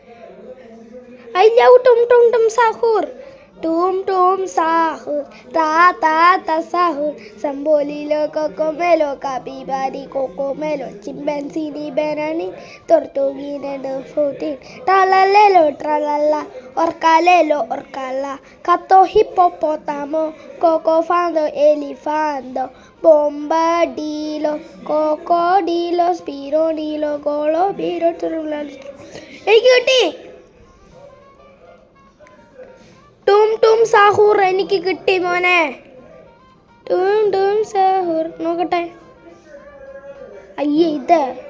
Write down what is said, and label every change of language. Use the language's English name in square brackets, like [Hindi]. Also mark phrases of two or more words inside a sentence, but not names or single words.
[English] I love [Malayalam] ടും ടും ടും സാഹൂർ. टूम टूम साहूर ता ता ता साहूर संबोलीलो कोकोमेलो कापिबारी कोकोमेलो चिंपैंसीनी बनानी tortuguine fourteen tralalelo tralala orcalelo cato hippopotamo cocofando elefando bombardilo cocodilo spironilo golobiro എനിക്ക് കിട്ടി ടൂം ടൂം സാഹൂർ എനിക്ക് കിട്ടി മോനെ ടൂം ടൂം സാഹൂർ നോക്കട്ടെ അയ്യേ ഇത്